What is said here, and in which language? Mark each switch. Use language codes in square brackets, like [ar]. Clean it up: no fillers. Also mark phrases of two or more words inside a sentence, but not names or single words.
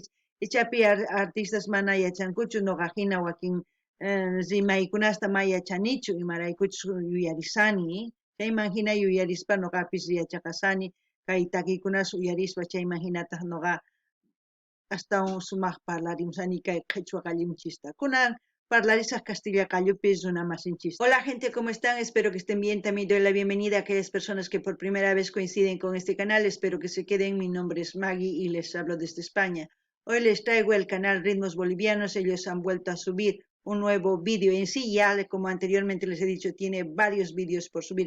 [qu] Ichapi artistas mana yachankuchu noqa hina wakin rimaykunasta ma yachanichu imaraykuchus yuyarisani. Chayman hina yuyarispa noqapis yachaqasani, kay takiykunas uyarispa chayman hinataq noqa astawan sumaq parlarimusani kay qhichwa qallimuchista. Kunan parlarisaq Castilla Callupis una masinchis. [es] Hola gente, ¿cómo están? Espero que estén bien. También doy la bienvenida a aquellas personas que por primera vez coinciden con este canal. Espero que se queden. Mi nombre es Maggie y les hablo desde España. Hoy les traigo el canal Ritmos Bolivianos. Ellos han vuelto a subir un nuevo vídeo. En sí ya, como anteriormente les he dicho, tiene varios vídeos por subir.